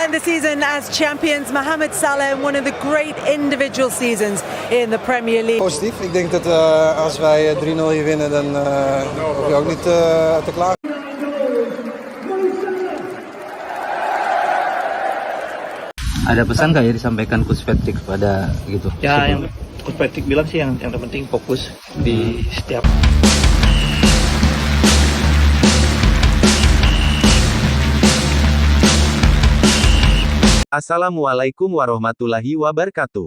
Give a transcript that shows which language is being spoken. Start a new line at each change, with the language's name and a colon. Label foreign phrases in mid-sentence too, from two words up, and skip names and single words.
English: end the season as champions. Mohamed Salah in one of the great individual seasons in the Premier League.
Dutch: Positief. Ik denk dat als wij 3-0 hier winnen, dan hoef je ook niet te klagen.
Indonesian: Ada pesan nggak ya disampaikan Coach Patrick pada gitu? Ya, yang Coach Patrick bilang sih yang terpenting fokus di setiap.
Arabic: السلام عليكم ورحمة الله وبركاته.